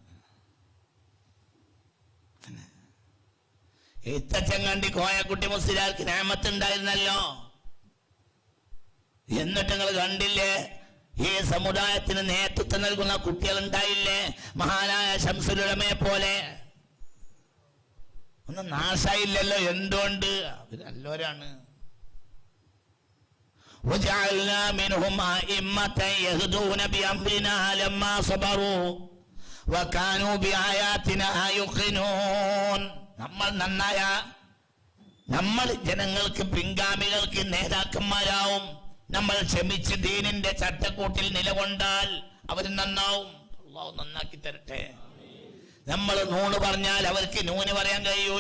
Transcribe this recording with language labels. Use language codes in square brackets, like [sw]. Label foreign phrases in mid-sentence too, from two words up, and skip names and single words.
[ml] എത്തച്ചങ്ങാണ്ടി കോയക്കുട്ടി മുസ്ലിയാർക്ക് നേമത്തുണ്ടായിരുന്നല്ലോ. എന്നിട്ട് നിങ്ങൾ കണ്ടില്ലേ, ഈ സമുദായത്തിന് നേതൃത്വം നൽകുന്ന കുട്ടികൾ ഉണ്ടായില്ലേ? മഹാനായ ശംസുൽ ഉലമയെ പോലെ. ഒന്നും നാശായില്ലല്ലോ. എന്തുകൊണ്ട്? അവരല്ലോരാണ്. [ar] وجعلنا منهم أئمة يهدون بأمرنا لما صبروا وكانوا بآياتنا يوقنون. [ml] നമ്മൾ ജനങ്ങൾക്ക് പിൻഗാമികൾക്ക് നേതാക്കന്മാരാവും. നമ്മൾ ക്ഷമിച്ച് ദീനിന്റെ ചട്ടക്കൂട്ടിൽ നിലകൊണ്ടാൽ അവർ നന്നാവും. അല്ലാഹു നന്നാക്കി തരട്ടെ. നമ്മൾ നൂണ് പറഞ്ഞാൽ അവർക്ക് നൂന് പറയാൻ കഴിയൂല.